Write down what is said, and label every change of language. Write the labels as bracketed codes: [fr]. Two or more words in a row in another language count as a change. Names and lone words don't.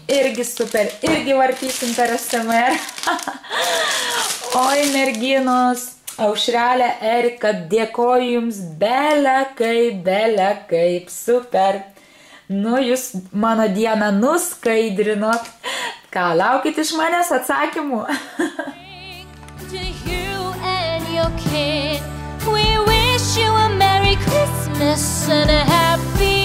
[lt] Irgi super, irgi vartysim per ASMR. Oi, merginos, Aušrelė, Erika, dėkoju jums bele kaip, super. Nu, jūs mano dieną nuskaidrinot. Ką, laukit iš manęs atsakymų? [en] We wish you a Merry Christmas and a Happy